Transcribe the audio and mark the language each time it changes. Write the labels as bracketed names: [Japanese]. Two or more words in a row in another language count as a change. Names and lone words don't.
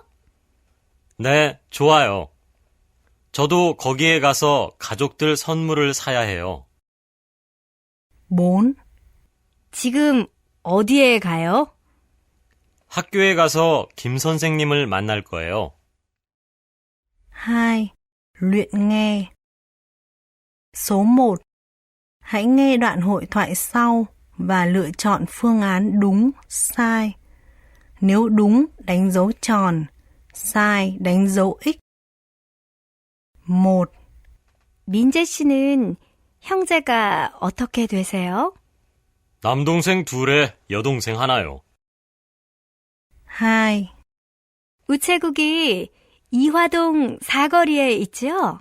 [Korean] 네, 좋아요. 저도 거기에 가서 가족들 선물을 사야 해요. 4. 지금 어디에 가요? 학교에 가서 김 선생님을 만날 거예요. 2. [Vietnamese] Luyện nghe. Số 1. Hãy nghe đoạn hội thoại sau và lựa chọn phương án đúng, sai. Nếu đúng, đánh dấu tròn. sai, đánh dấu X. 1. [Korean] 민재 씨는 형제가 어떻게 되세요? 남동생 둘에 여동생 하나요. 2. 우체국이 이화동 사거리에 있죠?